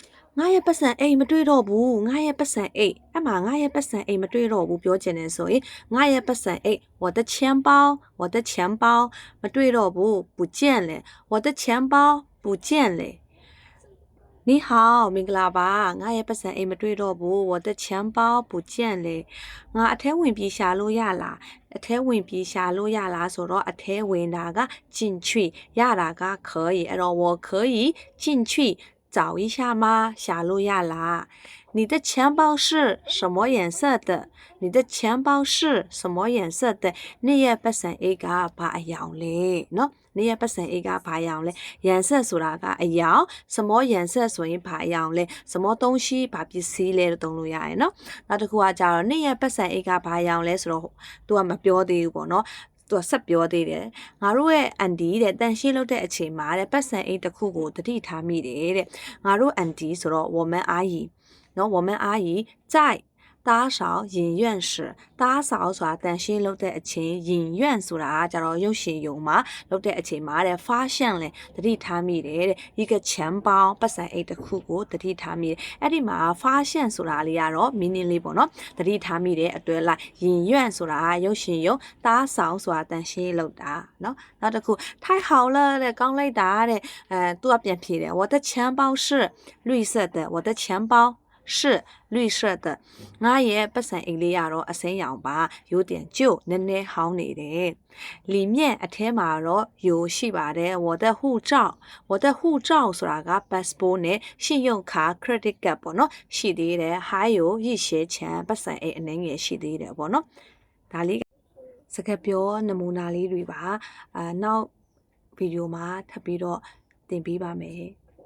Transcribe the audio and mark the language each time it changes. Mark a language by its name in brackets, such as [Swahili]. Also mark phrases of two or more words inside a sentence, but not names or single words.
[Burmese] ငါရဲ့ပတ်စံအိမ်မတွေ့တော့ဘူးငါရဲ့ပတ်စံအိမ်အဲ့မှာငါရဲ့ပတ်စံအိမ်မတွေ့တော့ဘူးပြောချင်တယ်ဆိုရင်ငါရဲ့ပတ်စံအိမ် [Chinese] 我的钱包 [Burmese] မတွေ့တော့ဘူး [Chinese] 不见了我的钱包不见了你好 [Burmese] မင်္ဂလာပါငါရဲ့ပတ်စံအိမ်မတွေ့တော့ဘူး [Chinese] 我的钱包不见了 [Burmese] ငါအထဲဝင်ပြီးရှာလို့ရလားအထဲဝင်ပြီးရှာလို့ရလားဆိုတော့အထဲဝင်တာက进去ရတာက可以အဲ့တော့ [Chinese] 我可以进去找一下吗 [Burmese] ရှာလို့ရလား [Chinese] 你的钱包是什么颜色的 [Burmese] 你的钱包是 [Chinese] 什么颜色 [Burmese] 的你ရဲ့ပတ်စံအိတ်ကဘာအယောင်လဲเนาะ你ရဲ့ပတ်စံအိတ်ကဘာအယောင်လဲ颜色ဆိုတာကအယောင်什么颜色ဆိုရင်ဘာအယောင်လဲ [Chinese] 什么东西 [Burmese] ဘာပစ္စည်းလဲလို့သုံးလို့ရတယ်เนาะနောက်တစ်ခုကကြတော့你 ရဲ့ပတ်စံအိတ်ကဘာအယောင်လဲဆိုတော့သူကမပြောသေးဘူးပေါ့เนาะသူကဆက်ပြောသေးတယ်ငါတို့ရဲ့အန်တီတဲ့တန်ရှင်းလုပ်တဲ့အချိန်မှာတဲ့ပတ်စံအိတ်တစ်ခုကိုတတိထားမိတယ်တဲ့ငါတို့အန်တီဆိုတော့ [Chinese] 我们阿姨 [Burmese] နော် [Chinese] 我们阿姨在打扫影院时打扫 [Burmese] ဆိုတာတန်ရှင်းလုပ်တဲ့အချိန်影院ဆိုတာကြတော့ရုပ်ရှင်ယုံမှာလုပ်တဲ့အချိန်မှာတဲ့发现လဲတတိထားမိတယ်တဲ့ [Chinese] 一个钱包 [Burmese] ပတ်စံအိတ်တစ်ခုကိုတ တိထားမိတယ်အဲ့ဒီမှာ发现ဆိုတာလေးကတော့ meaning လေးပေါ့နော်တတိထားမိတဲ့အတွဲလိုက်影院ဆိုတာရုပ်ရှင်ယုံ打扫ဆိုတာတန်ရှင်းလုပ် တာနော်နောက်တစ်ခု [Chinese] 太好了 [Burmese] တဲ့ကောင်းလိုက်တာတဲ့သူကပြန်ဖြေတယ် [Chinese] 我的钱包是绿色的我的钱包是绿色的 [Burmese] ငါရဲ့ပတ်စံအိတ်လေးကတော့အစိမ်းရောင်ပါရိုးတင်ကျုပ်နည်းနည်းဟောင်းနေတယ်里面အထဲမှာတော့ရိုးရှိပါတယ် [Chinese] 我的护照 [Burmese] ဆိုတာက passport နဲ့信用卡 [English] credit card [Burmese] ပေါ့နော်ရှိသေးတယ် [Chinese] 还有一些钱 [Burmese] ပတ်စံအိတ်အနည်းငယ်ရှိသေးတယ်ပေါ့နော်ဒါလေးစကားပြောနမူနာလေးတွေပါနောက်ဗီဒီယိုမှာထပ်ပြီးတော့သင်ပေးပါမယ်